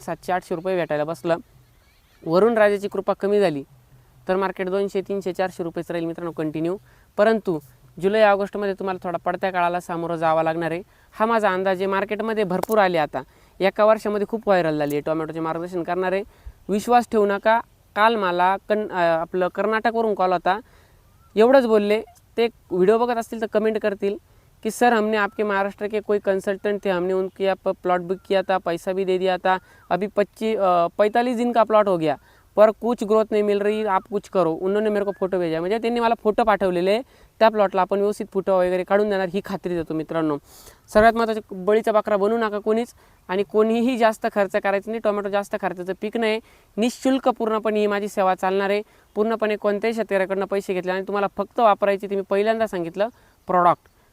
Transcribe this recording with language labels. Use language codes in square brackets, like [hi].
[mr] 700-800 रुपये भेटायला बसलं. वरुण राजाची कृपा कमी झाली तर मार्केट 200-300-400 रुपयेच राहील मित्रांनो कंटिन्यू. परंतु जुलै ऑगस्टमध्ये तुम्हाला थोडा पडत्या काळाला सामोरं जावं लागणार आहे. हा माझा अंदाज आहे. मार्केटमध्ये भरपूर आले. आता एका वर्षामध्ये खूप व्हायरल झाली आहे. टोमॅटोचे मार्गदर्शन करणारे विश्वास ठेवू नका. काल मला आपलं कर्नाटकवरून कॉल होता. एवढंच बोलले, ते व्हिडिओ बघत असतील तर कमेंट करतील कि [hi] सर हमने आपके महाराष्ट्र के कोई कंसल्टेंट थे, हमने उनके प्लॉट बुक किया था, पैसा भी दे दिया था, अभी 45 दिन का प्लॉट हो गया पर कुछ ग्रोथ नहीं मिल रही, आप कुछ करो. उन्होंने मेरे को फोटो भेजा. [mr] म्हणजे त्यांनी मला फोटो पाठवलेले. त्या प्लॉटला आपण व्यवस्थित फोटो वगैरे काढून देणार ही खात्री देतो मित्रांनो. सगळ्यात महत्त्वाचं, बळीचा बकरा बनू नका कोणीच, आणि कोणीही जास्त खर्च करायचं नाही. टोमॅटो जास्त खर्चाचं पीक नाही. निःशुल्क पूर्णपणे ही माझी सेवा चालणार आहे. पूर्णपणे कोणत्याही शेतकऱ्याकडनं पैसे घेतले आणि तुम्हाला फक्त वापरायची, ते मी पहिल्यांदा सांगितलं, प्रॉडक्ट.